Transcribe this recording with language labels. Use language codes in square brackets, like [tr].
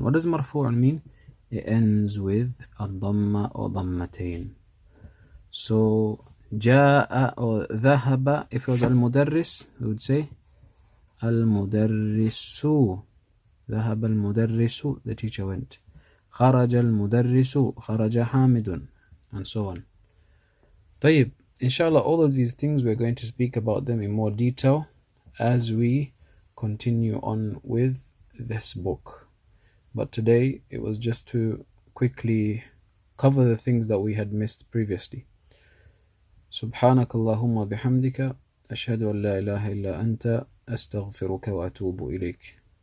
[en] What does marfu'un mean? It ends with a dhamma or dhammatain. So جاء or ذهب, if it was al-mudarris, we would say al-mudarrisu. [ar] ذهب المدرس, [en] the teacher went. [ar] خرج المدرس, خرج حامد, [en] and so on. طيب, inshallah, all of these things we're going to speak about them in more detail as we continue on with this book. But today it was just to quickly cover the things that we had missed previously. [ar] سبحانك اللهم وبحمدك أشهد أن لا إله إلا أنت أستغفرك وأتوب إليك.